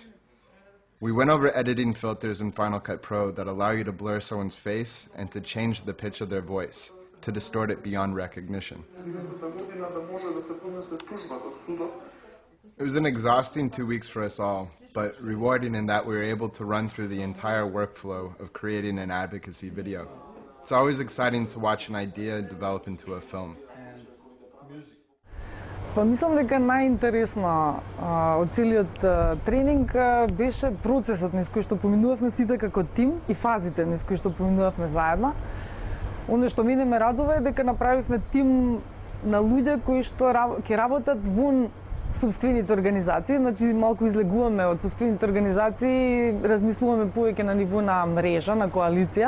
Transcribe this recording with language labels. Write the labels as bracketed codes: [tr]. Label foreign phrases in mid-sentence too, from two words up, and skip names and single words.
[en] We went over editing filters in Final Cut Pro that allow you to blur someone's face and to change the pitch of their voice, to distort it beyond recognition. It was an exhausting 2 weeks for us all, but rewarding in that we were able to run through the entire workflow of creating an advocacy video. It's always exciting to watch an idea develop into a film. [mk] Па мислам дека најинтересно од целиот тренинг беше процесот низ кој што поминувавме сите како тим и фазите низ кои што поминувавме заедно. Оно што мене ме радува е дека направивме тим на луѓе кои што ќе работат вон сопствените организации, значи малку излегуваме од сопствените организации, размислуваме повеќе на ниво на мрежа, на коалиција.